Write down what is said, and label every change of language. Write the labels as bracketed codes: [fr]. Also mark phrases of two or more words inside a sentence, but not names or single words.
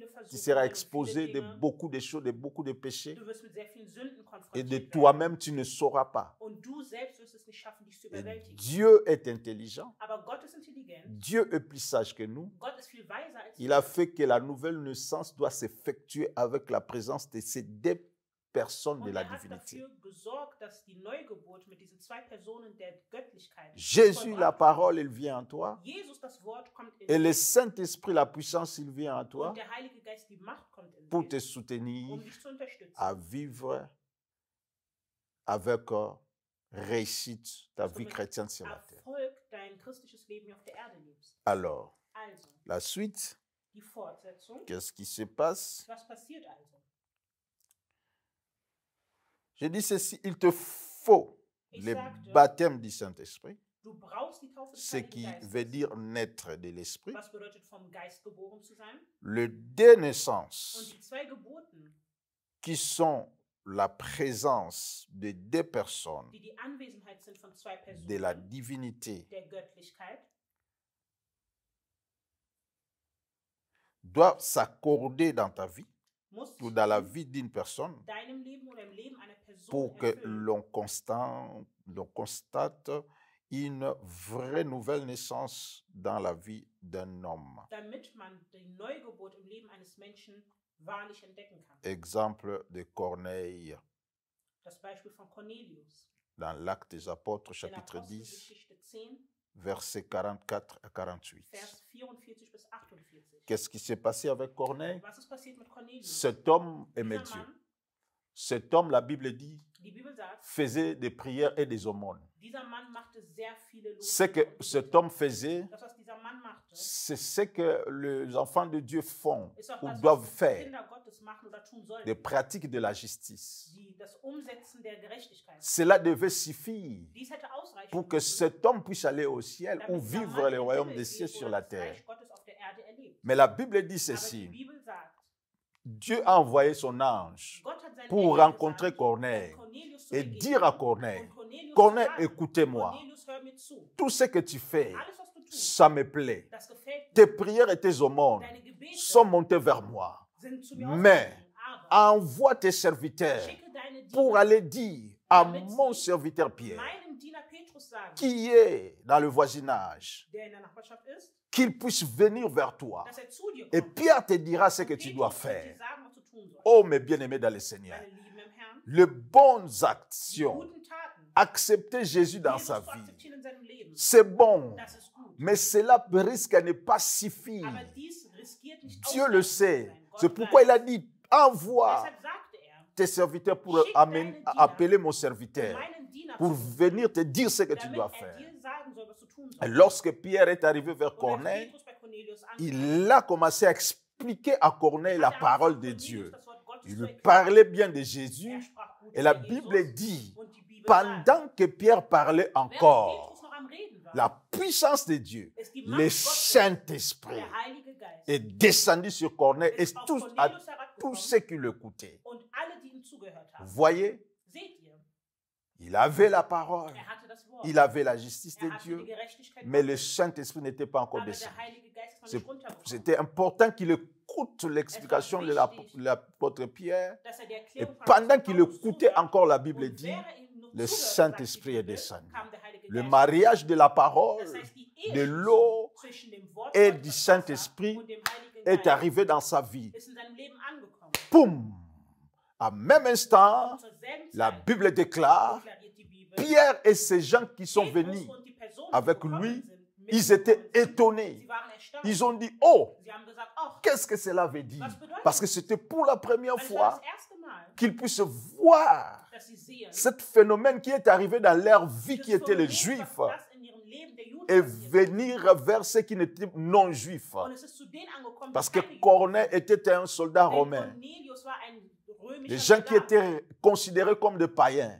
[fr] Tu [de] Versuchungen [fr] seras [de] und [fr] exposé [de] viele [fr] de [de] Dinge. [fr] beaucoup de choses, de beaucoup de péchés. [de] Du wirst mit sehr vielen Sünden [fr] Et [de] konfrontiert [fr] de [de] werden. [fr] toi-même, tu ne sauras pas. [de] Und du selbst wirst es nicht schaffen, dich zu [fr] Et [de] überwältigen. [fr] Dieu est intelligent. [de] Aber Gott ist intelligent. [fr] Dieu est plus sage que nous. [de] Gott ist viel weiser als [fr] Il [de] wir. [fr] a fait que la nouvelle naissance doit s'effectuer avec la présence de ces deux personnes de [de] Und [fr] la [de] er hat [fr] divinité. [de] dafür gesorgt, dass die Neugeburt mit diesen zwei Personen der Göttlichkeit [fr] Jésus, [de] vollbracht [fr] la [de] wird. [fr] parole, il vient en toi. [de] Jesus, das Wort, kommt in [fr] Et le [de] dich. [fr] Saint-Esprit, la puissance, il vient en toi [de] Und der Heilige Geist, die Macht kommt in [fr] pour te [de] dich, [fr] soutenir [de] um dich zu unterstützen. [fr] à vivre avec réussite ta [de] Dass du [fr] vie [de] mit [fr] chrétienne sur la terre. [de] Erfolg dein christliches Leben hier auf der Erde lebst. [fr] Alors, [de] Also, [fr] la suite, [de] die Fortsetzung. [fr] qu'est-ce qui se passe? [de] Was passiert also? [fr] Je dis ceci, il te faut [de] Ich [fr] le [de] sagte, [fr] baptême du Saint-Esprit, [de] du brauchst die Taufe des [fr] ce [de] Heiligen [fr] qui [de] Geistes. [fr] veut dire naître de l'Esprit, [de] Was bedeutet, vom Geist geboren zu sein? [fr] le deux [de] Und [fr] naissances, [de] die zwei Geburten, [fr] qui sont la présence de deux personnes [de] die die Anwesenheit sind von zwei [fr] de la [de] Personen [fr] divinité, [de] der Göttlichkeit, [fr] doivent s'accorder dans ta vie [de] muss [fr] ou [de] sich [fr] dans la [de] in [fr] vie d'une personne [de] deinem Leben oder im Leben einer Person [fr] pour que [de] erfüllen, [fr] l'on constate une vraie nouvelle naissance dans la vie d'un homme. [de] damit man die Neugeburt im Leben eines Menschen wahrlich entdecken kann. [fr] Exemple de Corneille [de] Das Beispiel von Cornelius [fr] dans l'Acte des Apôtres, [de] in [fr] chapitre 10, [de] Apostelgeschichte 10, [fr] versets 44 à 48. [de] Vers 44 bis 48. [fr] Qu'est-ce qui s'est passé avec Corneille? [de] Was ist passiert mit Cornelius? [fr] Cet homme aimait [de] Dieser [fr] Dieu. [de] Mann, [fr] Cet homme, la Bible dit, [de] die Bibel sagt, [fr] faisait des prières et des aumônes. [de] dieser Mann machte sehr viele [fr] Ce que [de] Lobpreise und [fr] cet [de] Gebete. [fr] homme faisait, [de] Das, was dieser Mann machte, [fr] c'est ce que les enfants de Dieu font [de] ist auch [fr] ou [de] das, [fr] doivent [de] was [fr] faire, [de] Kinder Gottes machen oder tun sollen. [fr] des pratiques de la justice. [de] Das Umsetzen der Gerechtigkeit. [fr] Cela devait suffire [de] Dies hätte ausreichen [fr] pour que [de] müssen, [fr] cet homme puisse aller au ciel ou [de] damit dieser [fr] vivre [de] Mann [fr] le [de] in den [fr] royaume [de] Himmel [fr] des cieux [de] geht [fr] sur [de] oder [fr] la [de] das [fr] terre. [de] Reich Gottes auf der Erde erlebt. [fr] Mais la Bible dit [de] Aber die [fr] ceci, [de] Bibel sagt, [fr] Dieu a envoyé son ange [de] Gott hat seinen [fr] pour [de] Engel [fr] rencontrer [de] gesandt, [fr] Corneille [de] Cornelius zu [fr] et [de] begegnen [fr] dire à Corneille, [de] und Cornelius [fr] Corneille, [de] zu sagen, [fr] écoutez-moi, [de] Cornelius, hör mir zu. [fr] tout ce que tu fais, [de] Alles, was du tust, [fr] ça me plaît. [de] das gefällt [fr] Tes [de] mir. [fr] prières et tes aumônes [de] Deine Gebete [fr] sont montées vers moi. [de] sind zu mir [fr] Mais [de] ausgegangen, aber [fr] envoie tes serviteurs [de] schicke deine [fr] pour [de] Diener, [fr] aller dire à mon serviteur Pierre, [de] meinem Diener Petrus sagen, [fr] qui est dans le voisinage, [de] der in der Nachbarschaft ist, [fr] qu'il puisse venir vers toi. [de] dass zu dir [fr] Et [de] kommt. [fr] Pierre te dira ce que [de] Und [fr] tu [de] Petrus [fr] dois [de] wird dir [fr] faire. [de] sagen, was du tun sollst. [fr] Oh, mes bien-aimés dans le Seigneur, [de] Meine Lieben im Herrn, [fr] les bonnes [de] die [fr] actions, [de] guten Taten, [fr] accepter Jésus dans [de] Jesus [fr] sa [de] zu [fr] vie, [de] akzeptieren in seinem Leben, [fr] c'est bon. [de] das ist gut. [fr] Mais cela risque à ne pas suffire. [de] Aber dies riskiert nicht [fr] Dieu le [de] ausreichend zu [fr] sait. [de] sein. Gott [fr] C'est pourquoi il a [de] weiß. [fr] dit, envoie [de] Deshalb sagte [fr] tes serviteurs pour [de] Schick deine Diener, [fr] appeler mon serviteur, [de] meinen Diener [fr] pour [de] zu rufen, [fr] venir te dire ce que tu [de] damit [fr] dois [de] er [fr] faire. [de] dir sagen soll, was du tun [fr] Et [de] sollst. [fr] lorsque Pierre est arrivé vers [de] Und als [fr] Corneille, [de] Petrus bei Cornelius ankam, [fr] il a commencé à expliquer à Corneille la [de] hat er [fr] parole [de] angefangen, [fr] de [de] Cornelius [fr] Dieu. [de] das Wort Gottes [fr] Il [de] zu [fr] lui [de] erklären. [fr] parlait bien de Jésus. [de] Er sprach gut [fr] Et la [de] über [fr] Bible [de] Jesus. [fr] dit, [de] Und die Bibel sagt, [fr] pendant que Pierre parlait [de] während [fr] encore, [de] Petrus noch am Reden war, [fr] la puissance de Dieu, [de] ist die [fr] le [de] Macht Gottes, [fr] Saint-Esprit, [de] der Heilige Geist, [fr] est descendu sur Corneille et [de] ist auf [fr] à [de] Cornelius [fr] tous [de] herabgekommen [fr] ceux qui l'écoutaient. [de] und alle, die ihm zugehört haben. [fr] Vous voyez, [de] Seht ihr, [fr] il avait la parole, [de] hatte das Wort. [fr] il avait la justice de [de] hatte [fr] Dieu, [de] die Gerechtigkeit [fr] mais le [de] Gottes. [fr] Saint-Esprit n'était pas encore [de] Aber der [fr] descendu. [de] Heilige Geist ist noch [fr] C'est- [de] nicht runtergekommen. [fr] C'était important qu'il écoute l'explication de l'apôtre Pierre. [de] Dass er die [fr] Et [de] Erklärung von [fr] pendant [de] Apostel [fr] qu'il [de] Paulus [fr] écoutait [de] zuhört, [fr] encore, la Bible [de] und [fr] dit, [de] während er ihm nur [fr] le [de] zuhörte, [fr] Saint-Esprit est [de] sagte die Bibel, [fr] descendu. [de] kam der Heilige [fr] Le [de] Geist. [fr] mariage de la parole, [de] Das heißt, die [fr] de [de] Eheschließung [fr] l'eau [de] zwischen dem Wort [fr] et [de] Gottes, [fr] du [de] das [fr] Saint-Esprit [de] Wasser, und dem Heiligen [fr] est [de] Geist [fr] arrivé dans sa vie. [de] ist in seinem Leben angekommen. [fr] Poum! En même instant, [de] Und zur selben [fr] la [de] Zeit [fr] Bible déclare, [de] deklariert die Bibel, [fr] Pierre et ces gens qui sont [de] Petrus [fr] venus [de] und die Personen, [fr] avec [de] die gekommen [fr] lui, [de] sind, [fr] ils étaient [de] mitgekommen sind, [fr] étonnés. [de] sie waren erstaunt. [fr] Ils ont dit, oh, [de] Sie haben gesagt, ach, [fr] qu'est-ce que cela veut dire? [de] was bedeutet [fr] Parce que c'était pour la première [de] das? Es war [fr] fois [de] das erste Mal, [fr] qu'ils puissent voir [de] dass sie sehen, [fr] ce phénomène qui est arrivé dans leur vie, [de] dieses [fr] qui étaient les [de] Phänomen, [fr] Juifs, [de] was das in ihrem Leben der Juden [fr] et [de] passiert ist. [fr] venir vers ceux qui n'étaient non juifs. [de] Und es ist zu denen angekommen, [fr] Parce [de] die [fr] que [de] keine Juden [fr] Corneille était un soldat [de] waren. Denn [fr] romain. [de] Cornelius war ein römischer [fr] Les gens qui [de] Soldat. [fr] étaient considérés comme des païens.